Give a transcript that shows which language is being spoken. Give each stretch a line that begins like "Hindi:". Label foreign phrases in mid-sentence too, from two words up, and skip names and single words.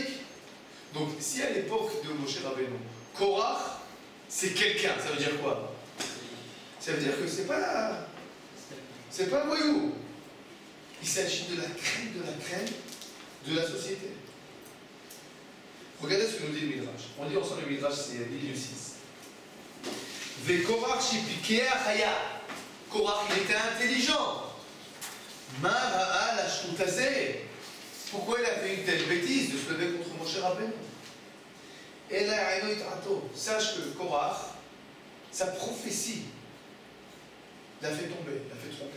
French: Donc, si à l'époque de Moshe Rabbeinu, Korach, c'est quelqu'un, ça veut dire quoi? Ça veut dire que c'est pas un voyou. Il s'agit de la crème de la société. Regardez ce que nous dit le Midrash. On dit ensemble le Midrash, c'est milieu 6.
Hebrew: וקרח שפיקח היה.
French: Korach, il était intelligent.
Hebrew: מה ראה לשטות זו.
French: Pourquoi il a fait une telle bêtise de se lever contre Moshe Rabbeinu? Et là, sache que Korach, sa prophétie, l'a fait tomber, l'a fait tromper.